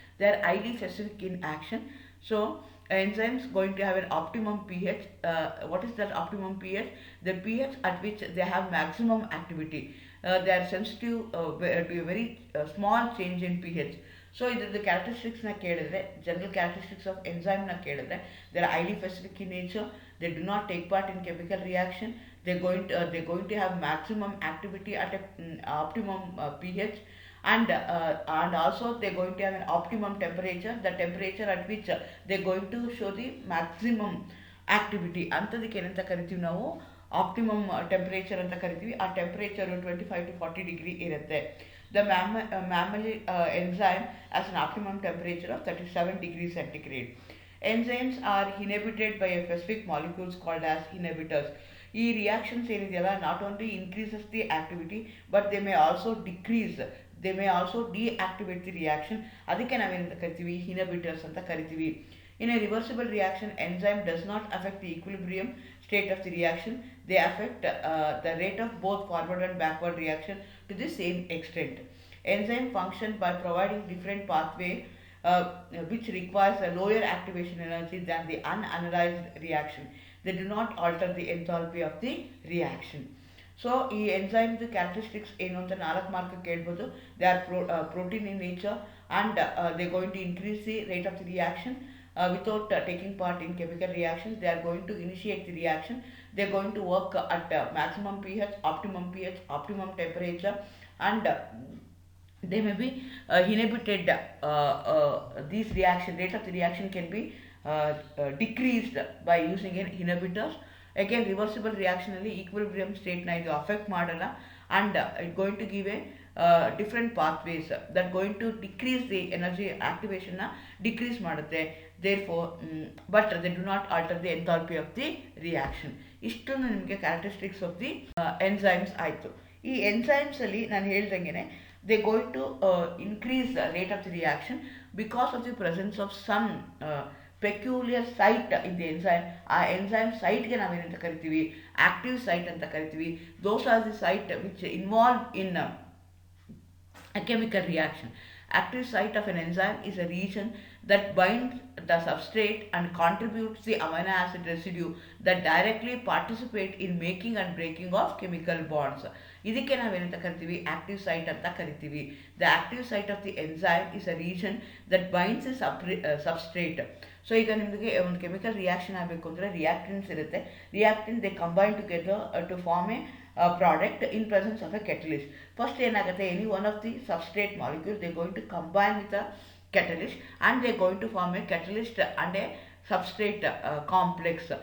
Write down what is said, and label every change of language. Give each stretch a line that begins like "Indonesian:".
English: They are highly specific in action. So enzymes going to have an optimum pH. What is that optimum pH? The pH at which they have maximum activity. They are sensitive to a very small change in pH.
Kannada: So ಇದ್ರದ್ದು ಕ್ಯಾರೆಕ್ಟರಿಸ್ಟಿಕ್ಸ್ನ ಕೇಳಿದ್ರೆ,
English: general characteristics of
Kannada: ಎನ್ಸೈಮ್ನ ಕೇಳಿದ್ರೆ,
English: They are highly specific in nature, they do not take part in chemical reaction, they going to have maximum activity at a optimum pH, and also they're going to have an optimum temperature, the temperature at which they're going to show the maximum activity.
Kannada: ಅಂಥದಕ್ಕೆ ಏನಂತ ಕರಿತೀವಿ ನಾವು, optimum temperature ಅಂತ ಕರಿತೀವಿ. ಆ temperature 25 to 40 degree ಇರುತ್ತೆ.
English: The mammalian enzyme has an optimum temperature of 37 degrees centigrade. Enzymes are inhibited by a specific molecules called as inhibitors.
Kannada: ಈ reactions ಏನಿದೆಯಲ್ಲ,
English: Not only increases the activity, but they may also decrease they may also deactivate the reaction.
Kannada: ಅದಕ್ಕೆ ನಾವೇನಂತ ಕರಿತೀವಿ, inhibitors ಅಂತ ಕರಿತೀವಿ.
English: In a reversible reaction, enzyme does not affect the equilibrium state of the reaction. They affect the rate of both forward and backward reaction to the same extent. Enzyme function by providing different pathway uh, which requires a lower activation energy than the unanalyzed reaction. They do not alter the enthalpy of the reaction.
Kannada: So ಈ ಎಂಜೈಮ್ದು characteristics ಏನು ಅಂತ 4 mark ಕೇಳ್ಬೋದು.
English: They are protein in nature and they going to increase the rate of the reaction without taking part in chemical reactions. They are going to initiate the reaction. They are going to work at maximum pH, optimum temperature, and they may be inhibited. These reaction rate of the reaction can be decreased by using inhibitors. Again, reversible reaction
Kannada: alli
English: equilibrium state
Kannada: na idu affect madala,
English: and it going to give a different pathways that going to decrease the energy activation
Kannada: na decrease ಮಾಡುತ್ತೆ.
English: therefore but they do not alter the enthalpy of the reaction.
Kannada: ಇಷ್ಟೊಂದು ನಿಮಗೆ characteristics of the enzymes ಆಯಿತು. ಈ enzymes ಅಲ್ಲಿ ನಾನು ಹೇಳ್ದಂಗೆ
English: They going to increase the rate of the reaction because of the presence of some peculiar site in the enzyme.
Kannada: ಆ enzyme ಸೈಟ್ಗೆ ನಾವೇನಂತ ಕರಿತೀವಿ, ಆಕ್ಟಿವ್ ಸೈಟ್ ಅಂತ ಕರಿತೀವಿ.
English: Those are the site which involve in a chemical reaction. Active site of an enzyme is a region that binds the substrate and contributes the amino acid residue that directly participate in making and breaking of chemical bonds.
Kannada: ಇದಕ್ಕೆ ನಾವೇನಂತ ಕರಿತೀವಿ, active site ಅಂತ ಕರಿತೀವಿ.
English: The active site of the enzyme is a region that binds the substrate.
Kannada: So ಈಗ ನಿಮಗೆ ಒಂದು chemical reaction ಆಗಬೇಕು ಅಂದರೆ ರಿಯಾಕ್ಟೆಂಟ್ಸ್ ಇರುತ್ತೆ.
English: Reactant they combine together to form a product in presence of a catalyst. First
Kannada: ಏನಾಗುತ್ತೆ,
English: any one of the substrate molecule they are going to combine with a catalyst and they are going to form a catalyst and a substrate complex.